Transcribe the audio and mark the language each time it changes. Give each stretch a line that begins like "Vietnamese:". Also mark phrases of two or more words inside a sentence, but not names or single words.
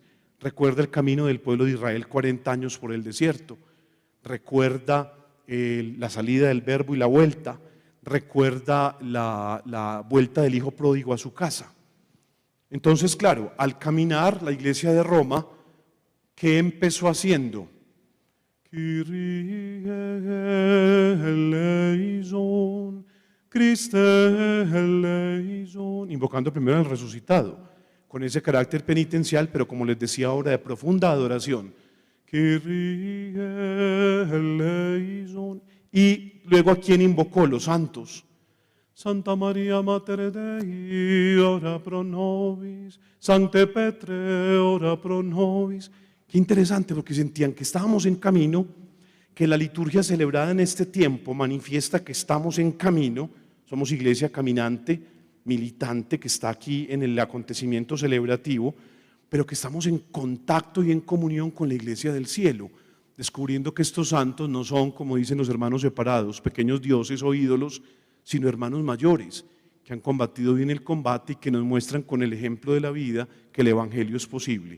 Spanish: Recuerda el camino del pueblo de Israel 40 años por el desierto, recuerda la salida del Verbo y la vuelta, recuerda la vuelta del hijo pródigo a su casa. Entonces, claro, al caminar la iglesia de Roma, ¿qué empezó haciendo?
Greek: Κύριε ἐλέησον, Χριστὲ ἐλέησον,
Spanish: invocando primero al resucitado, con ese carácter penitencial, pero como les decía ahora, de profunda adoración.
Greek: Κύριε ἐλέησον.
Spanish: Y luego, ¿a quién invocó? Los santos.
Latin: Santa María Mater Dei, ora pro nobis. Sancte Petre, ora pro nobis.
Spanish: Qué interesante, porque sentían que estábamos en camino, que la liturgia celebrada en este tiempo manifiesta que estamos en camino. Somos iglesia caminante, militante, que está aquí en el acontecimiento celebrativo, pero que estamos en contacto y en comunión con la iglesia del cielo, descubriendo que estos santos no son, como dicen los hermanos separados, pequeños dioses o ídolos, sino hermanos mayores, que han combatido bien el combate y que nos muestran con el ejemplo de la vida que el evangelio es posible.